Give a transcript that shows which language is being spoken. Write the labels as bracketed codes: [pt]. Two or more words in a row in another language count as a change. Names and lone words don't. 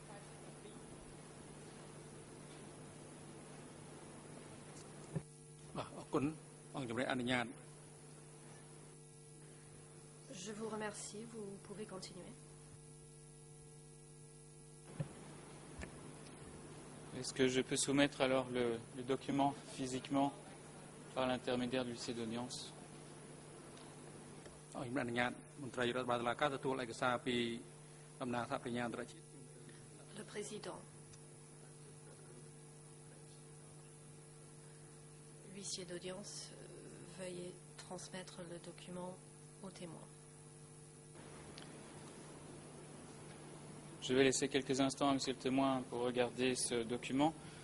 [fr] Je vous remercie, vous pouvez continuer. Est-ce que je peux soumettre alors le document physiquement par l'intermédiaire du huissier d'audience? [km] ខ្ញុំអនុញ្ញាតមន្ត្រីរដ្ឋបាលតុលាការទទួលឯកសារពីតំណាងសហប្រញ្ញាអន្តរជាតិ [fr] Le Président, l'huissier d'audience, veuillez transmettre le document au témoin. Je vais laisser quelques instants à Monsieur le témoin pour regarder ce document.